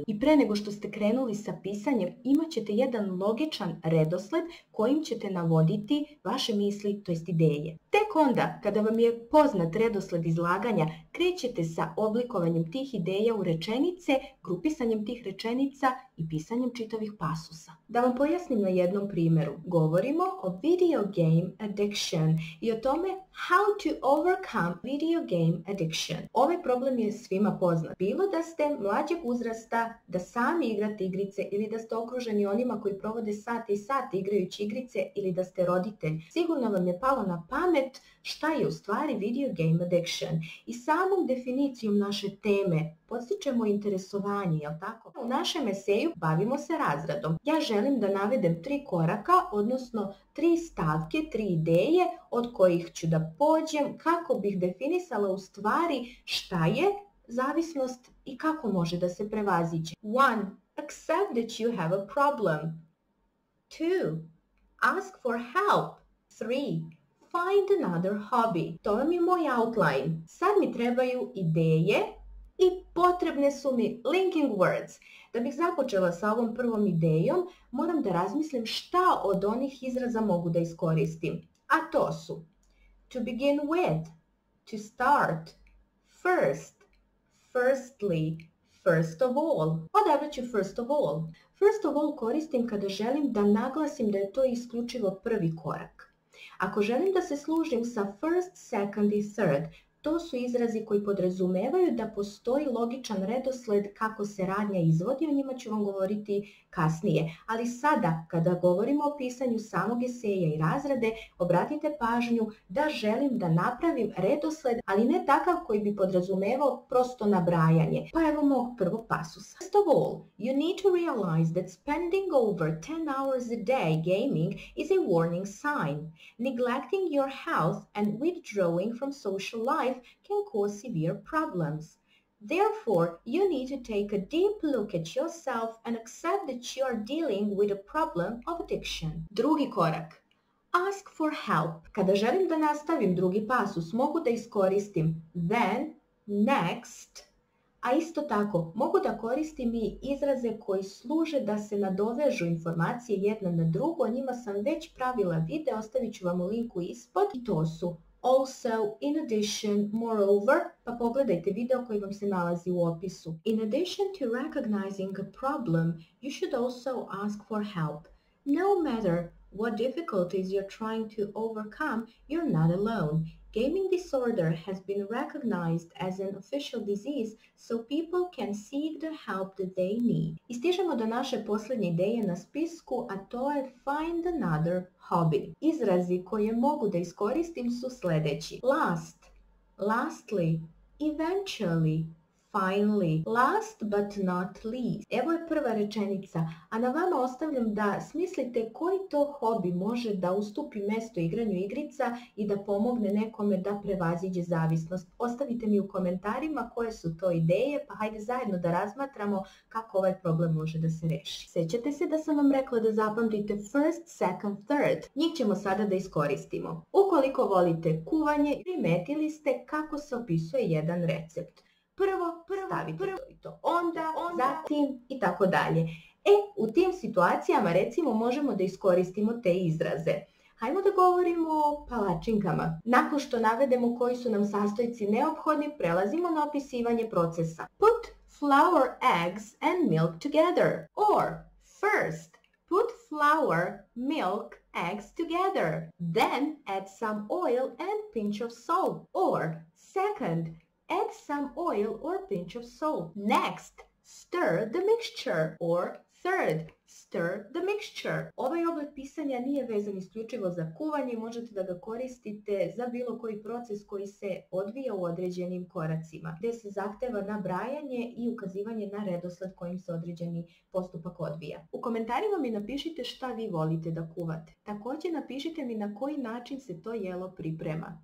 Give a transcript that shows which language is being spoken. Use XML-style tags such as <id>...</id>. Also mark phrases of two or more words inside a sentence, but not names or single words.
<sr>I pre nego što ste krenuli sa pisanjem, imat ćete jedan logičan redosled kojim ćete navoditi vaše misli, to jest ideje. Tek onda, kada vam je poznat redosled izlaganja, krećete sa oblikovanjem tih ideja u rečenice, grupisanjem tih rečenica i pisanjem čitavih pasusa. Da vam pojasnim na jednom primjeru. Govorimo o</sr> <en>video game addiction</en> <sr>i o tome</sr> <en>how to overcome video game addiction.</en> <sr>Ovaj problem je svima poznat. Bilo da ste mlađeg uzrasta, da sami igrate igrice ili da ste okruženi onima koji provode sate i sate igrajući igrice ili da ste roditelj. Sigurno vam je palo na pamet šta je u stvari</sr> <en>video game addiction.</en> <sr>I samom definicijom naše teme podstičemo interesovanje, jel tako? U našem eseju bavimo se razradom. Ja želim da navedem 3 koraka, odnosno 3 stavke, 3 ideje od kojih ću da pođem kako bih definisala u stvari šta je zavisnost i kako može da se prevaziđe. 1.</sr> <en>Accept that you have a problem. 2. Ask for help. 3. Find another hobby.</en> <sr>To vam je moj outline. Sad mi trebaju ideje i potrebne su mi</sr> <en>linking words.</en> <sr>Da bih započela sa ovom prvom idejom, moram da razmislim šta od onih izraza mogu da iskoristim. A to su</sr> <en>to begin with, to start, first, firstly, first of all.</en> <sr>Odabrat ću</sr> <en>first of all. First of all</en> <sr>koristim kada želim da naglasim da je to isključivo prvi korak. Ako želim da se služim sa</sr> <en>first, second</en> <sr>i third, to su izrazi koji podrazumevaju da postoji logičan redosled kako se radnja izvodi, o njima ću vam govoriti kasnije. Ali sada, kada govorimo o pisanju samog eseja i razrade, obratite pažnju da želim da napravim redosled, ali ne takav koji bi podrazumevao prosto nabrajanje. Pa evo mog prvog pasusa.</sr> <en>First of all, you need to realize that spending over 10 hours a day gaming is a warning sign. Neglecting your health and withdrawing from social life can cause severe problems. Therefore, you need to take a deep look at yourself and accept that you are dealing with a problem of addiction.</en> <sr>Drugi korak.</sr> <en>Ask for help.</en> <sr>Kada želim da nastavim drugi pasus, mogu da iskoristim</sr> <en>then, next,</en> <sr>a isto tako mogu da koristim i izraze koji služe da se nadovežu informacije jedna na drugu, o njima sam već pravila video, ostavit ću vam u linku ispod i to su</sr> <en>also, in addition, moreover,</en> <sr>pa pogledajte video koji vam se nalazi u opisu.</sr> <en>In addition to recognizing a problem, you should also ask for help. No matter what difficulties you're trying to overcome, you're not alone. Gaming disorder has been recognized as an official disease, so people can seek the help that they need.</en> <sr>I stižemo do naše posljednje ideje na spisku, a to je</sr> <en>find another hobby.</en> <sr>Izrazi koje mogu da iskoristim su sljedeći.</sr> <en>Last, lastly, eventually, finally, last but not least.</en> <sr>Evo je prva rečenica, a na vama ostavljam da smislite koji to hobi može da ustupi mjesto igranju igrica i da pomogne nekome da prevaziđe zavisnost. Ostavite mi u komentarima koje su to ideje, pa hajde zajedno da razmatramo kako ovaj problem može da se reši. Sjećate se da sam vam rekla da zapamtite</sr> <en>first, second, third.</en> <sr>Njih ćemo sada da iskoristimo. Ukoliko volite kuvanje, primetili ste kako se opisuje jedan recept. Prvo stavite to i to, onda, zatim i tako dalje. U tim situacijama recimo možemo da iskoristimo te izraze. Hajmo da govorimo o palačinkama. Nakon što navedemo koji su nam sastojci neophodni, prelazimo na opisivanje procesa.</sr> <en>Put flour, eggs and milk together. Or first, put flour, milk, eggs together. Then add some oil and pinch of salt. Or second, add some oil or pinch of salt. Next, stir the mixture. Or third, stir the mixture.</en> <sr>Ovaj oblik pisanja nije vezan isključivo za kuvanje, možete da ga koristite za bilo koji proces koji se odvija u određenim koracima, gdje se zahteva nabrajanje i ukazivanje na redosled kojim se određeni postupak odvija. U komentarima mi napišite šta vi volite da kuvate. Također napišite mi na koji način se to jelo priprema.</sr>